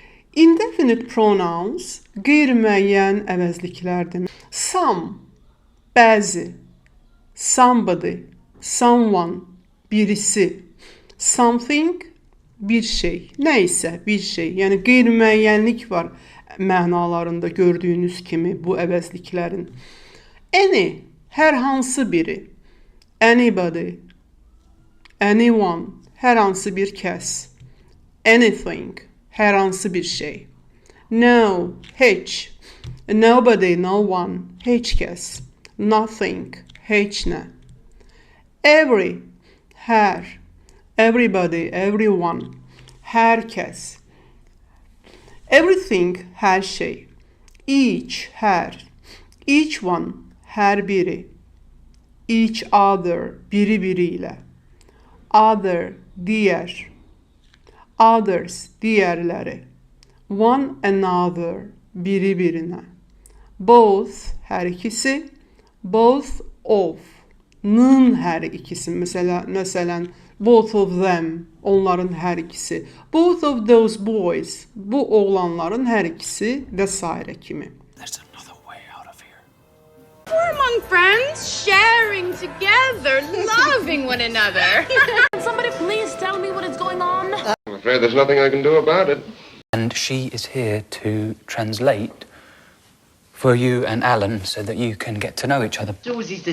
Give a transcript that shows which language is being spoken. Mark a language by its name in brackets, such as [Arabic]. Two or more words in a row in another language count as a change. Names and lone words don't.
[English] Indefinite pronouns [Azerbaijani] qeyri-müəyyən əvəzliklərdir. Some, bəzi, [English] somebody, someone, birisi, something, [Azerbaijani] bir şey, nə isə bir şey. Yəni qeyri-müəyyənlik var mənalarında gördüyünüz kimi bu əvəzliklərin. Any, hər hansı biri. [English] Anybody, anyone, [Azerbaijani] hər hansı bir kəs. Anything, hər hansı bir şey. No, heç. [English] Nobody, no one, [Azerbaijani] heç kəs. Nothing, heç nə. Every, hər. [English] Everybody, everyone, [Azerbaijani] hər kəs. Everything, hər şey. Each, hər. [English] Each one, [Azerbaijani] hər biri. [English] Each other, [Azerbaijani] biri ilə. Other, digər. Others, digərləri. [English] One another, [Azerbaijani] birinə. Both, hər ikisi. [English] Both of, [Azerbaijani] nın hər ikisi. Məsələn, [English] both of them, [Azerbaijani] onların hər ikisi. [English] Both of those boys, [Azerbaijani] bu oğlanların hər ikisi və s. kimi. [English] There's another way out of here. We're among friends, sharing together, loving one another. Can somebody please tell me what is going on? I'm afraid there's nothing I can do about it. And she is here to translate for you and Alan so that you can get to know each other.